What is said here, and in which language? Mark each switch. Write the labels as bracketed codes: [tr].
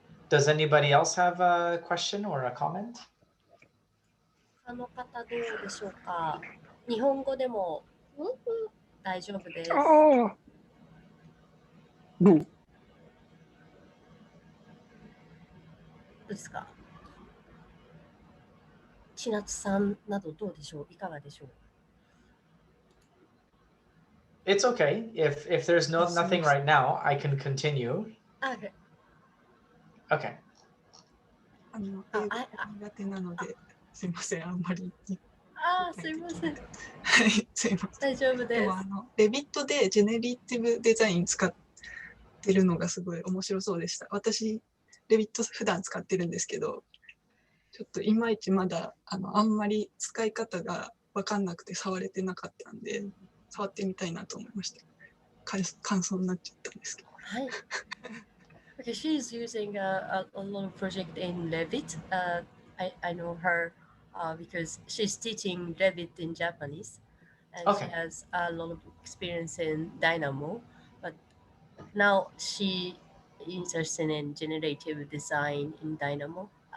[en] Does anybody else have a question or a comment? [ja] 他の方どうでしょうか。日本語でも大丈夫です。ああ。どう？どうですか。千夏さんなどどうでしょう。いかがでしょう。 [en] It's okay. If there's nothing right now, I can continue. Okay. Okay. [ja] 英語苦手なので、すいません、あんまり。すいません。はい、すいません。大丈夫です。でもレビットでジェネリティブデザイン使ってるのがすごい面白そうでした。私、レビット普段使ってるんですけど、ちょっといまいちまだあんまり使い方が分かんなくて触れてなかったんで、触ってみたいなと思いました。感想になっちゃったんですけど。はい。 [en] Okay, she's using a lot of project in Revit. I know her because she's teaching Revit in Japanese, and she has a lot of experience in Dynamo. But now she interested in generative design in Dynamo.